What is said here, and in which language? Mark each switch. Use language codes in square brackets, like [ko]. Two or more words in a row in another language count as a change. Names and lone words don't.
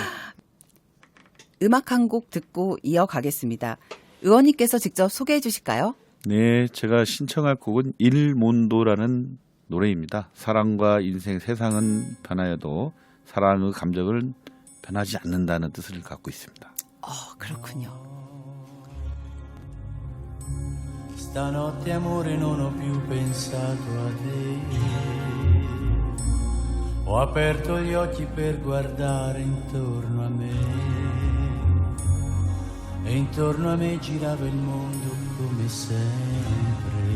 [ko] 음악 한 곡 듣고 이어가겠습니다. 의원님께서 직접 소개해 주실까요? 네, 제가 신청할 곡은 일몬도라는 노래입니다. 사랑과 인생, 세상은 변하여도 사랑의 감정은 변하지 않는다는 뜻을 갖고 있습니다. 그렇군요. [it] Stanotte amore non ho più pensato a te. Ho aperto gli occhi per guardare intorno a me. E intorno a me girava il mondo come sempre.